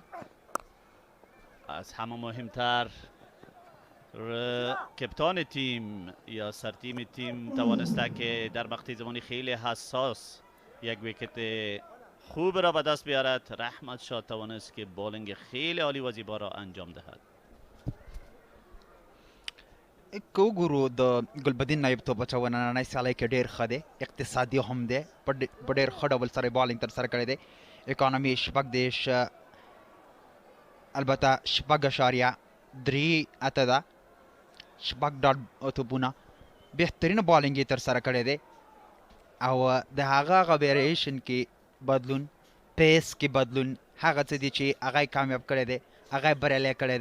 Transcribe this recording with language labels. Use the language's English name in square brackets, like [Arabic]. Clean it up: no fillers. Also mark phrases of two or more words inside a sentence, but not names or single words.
[Persian] از همه مهمتر کپتان تیم یا سرتیم تیم توانسته که در مقطع زمانی خیلی حساس یک ویکت خوب را به دست بیارد. رحمت شاه توانست که بالینگ خیلی عالی و زیبا را انجام دهد. [Pashto] که وګورو د ګلبدین نایب توپ اچونه نننۍ سیالۍ کې ډېر ښه دی، اقتصادي هم دی، په ډېر ښه ډول سره بالینګ ترسره کړی دی. اکانومي 36 البته 6.3 ده 6.8 توپونه بهترینه بالینګ یې ترسره کړی دی او د هغه ویریشن کې بدلون پیس کې بدلون هغه څه دي چې هغه کامیاب کړی دی هغه بریالی کړی